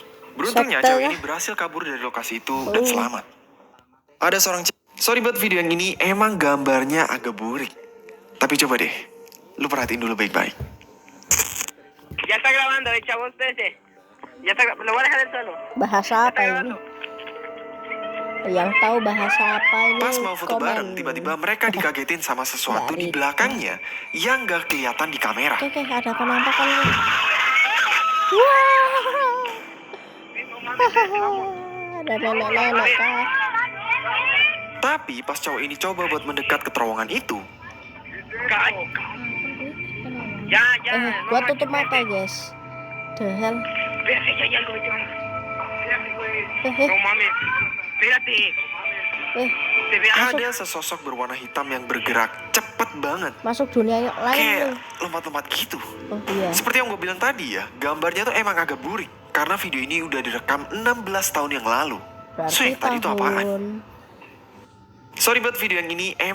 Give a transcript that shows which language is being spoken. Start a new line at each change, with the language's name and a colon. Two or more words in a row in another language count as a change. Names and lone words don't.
Indonesian: Beruntungnya Sekte cewek kah? ini berhasil kabur dari lokasi itu dan selamat. Ada seorang sorry buat video yang ini emang gambarnya agak burik. Tapi coba deh, lu perhatiin dulu baik-baik.
Spanish: Ya está grabando, chavos, espérense. Ya está, lo voy a dejar en el suelo.
Indonesian: Bahasa apa ini? Yang tahu bahasa apa ini? Pas mau foto komen. bareng, tiba-tiba mereka dikagetin sama sesuatu di Dari- belakangnya yang gak kelihatan di kamera. Oke, ada penampakan nih. Wah. Ada nenek-nenek kah? Tapi pas cowok ini coba buat mendekat ke terowongan itu, Ya, ya. Gua tutup mata guys.
English: The hell.
Spanish: Espérate, ya hay algo, John. Espérate, güey. No Eh, mames. Espérate. eh, Se ve algo.
Indonesian: ada sesosok berwarna hitam yang bergerak cepet banget. masuk dunia lain Kayak nih. lompat-lompat gitu. Oh iya. Seperti yang gue bilang tadi ya, gambarnya tuh emang agak burik. Karena video ini udah direkam 16 tahun yang lalu. Berarti Sweet, tadi itu apaan? tahun Sorry buat video yang ini emang